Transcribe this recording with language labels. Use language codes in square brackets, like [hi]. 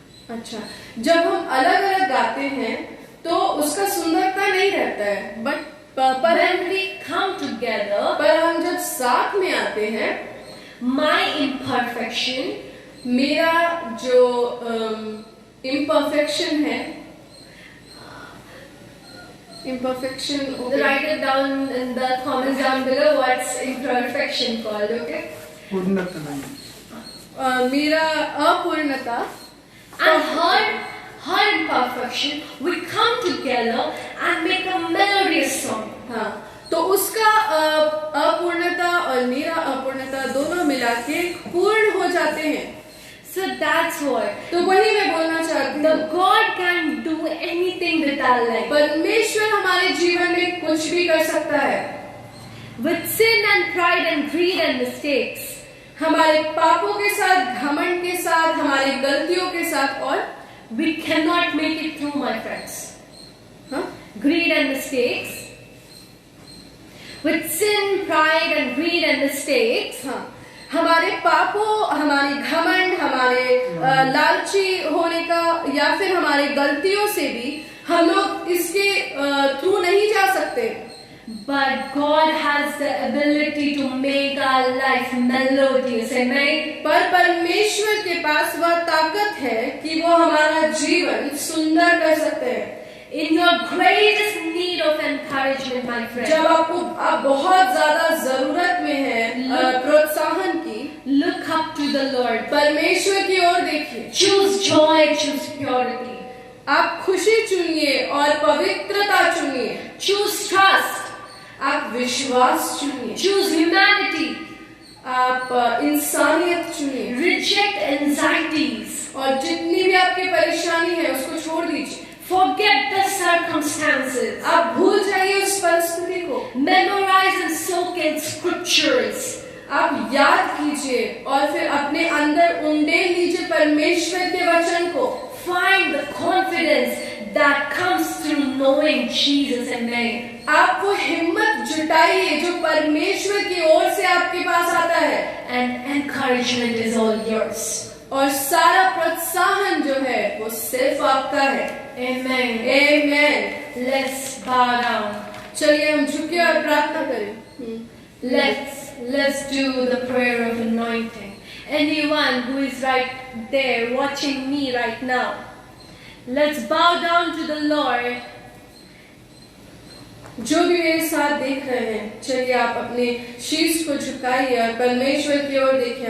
[hi] अच्छा, जब हम अलग अलग गाते हैं तो उसका सुंदरता नहीं रहता है, but [en] When we come together, [hi] पर हम जब साथ में आते हैं, [en] my imperfection, [hi] मेरा जो इम्परफेक्शन है, [en] imperfection, okay. write it down in the comments down below what's imperfection called, okay? [hi] पूर्णता नहीं. मेरा अपूर्णता [en] And her imperfection, we come together and make a melodious song. [hi] हाँ, तो उसका अपूर्णता और मेरा अपूर्णता दोनों मिला के पूर्ण हो जाते हैं. [en] So that's what. [hi] तो वही मैं बोलना चाहती [en] The [hi] हूँ. [en] God can do anything with our life. [hi] परमेश्वर हमारे जीवन में कुछ भी कर सकता है. [en] With sin and pride and greed and mistakes, [hi] हमारे पापों के साथ, घमंड के साथ, हमारी गलतियों के साथ, और [en] we cannot make it through, my friends. [hi] हाँ, [en] Greed and mistakes. With sin, pride and greed and mistakes, [hi] हाँ, हमारे पापों, हमारी घमंड, हमारे लालची होने का या फिर हमारी गलतियों से भी हम लोग इसके थ्रू नहीं जा सकते. [en] but God has the ability to make our life melodious. Amen. [hi] पर परमेश्वर के पास वह ताकत है कि वो हमारा जीवन सुंदर कर सकते हैं. [en] In your greatest need of encouragement, my friend, [hi] जब आप बहुत ज्यादा जरूरत में है प्रोत्साहन की, [en] look up to the Lord. [hi] परमेश्वर की ओर देखिए. [en] Choose joy, choose purity. [hi] आप खुशी चुनिए और पवित्रता चुनिए. [en] Choose trust. [hi] आप विश्वास चुनिए. [en] Choose humanity. [hi] आप इंसानियत चुनिए. [en] Reject anxieties. [hi] और जितनी भी आपकी परेशानी है उसको छोड़ दीजिए. [en] Forget the circumstances. [hi] आप भूल जाइए उस परिस्थिति को. [en] Memorize and soak in scriptures. [hi] आप याद कीजिए और फिर अपने अंदर उंडेल लीजिए परमेश्वर के वचन को. [en] Find the confidence that comes through knowing Jesus. Amen. [hi] आप वो हिम्मत जुटाइए जो परमेश्वर की ओर से आपके पास आता है. [en] And encouragement is all yours. [hi] और सारा प्रोत्साहन जो है वो सिर्फ आपका है. [en] Amen. Amen. Let's bow down. [hi] चलिए हम झुके और प्रार्थना करें. [en] Let's do the prayer of anointing. Anyone who is right there watching me right now, let's bow down to the Lord. [hi] जो भी मेरे साथ देख रहे हैं, चलिए आप अपने शीश को झुकाइए और परमेश्वर की ओर देखिए.